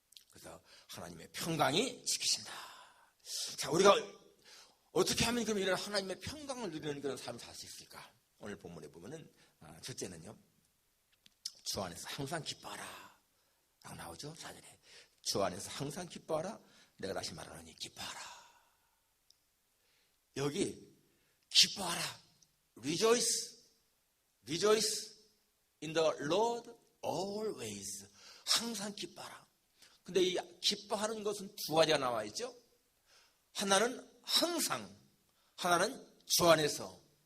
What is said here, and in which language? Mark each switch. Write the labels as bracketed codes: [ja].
[ko] 그래서 하나님의 평강이 지키신다. 자, 우리가 어떻게 하면 그럼 이런 하나님의 평강을 누리는 그런 삶을 살 수 있을까? 오늘 본문에 보면은 첫째는요, 주 안에서 항상 기뻐하라 라고 나오죠. 4절에 주 안에서 항상 기뻐하라. 내가 다시 말하노니 기뻐하라. 여기 기뻐하라. [en] Rejoice in the Lord always. [ko] 항상 기뻐하라. 근데 이 기뻐하는 것은 두 가지가 나와 있죠. 하나는 항상, 하나는 주 안에서.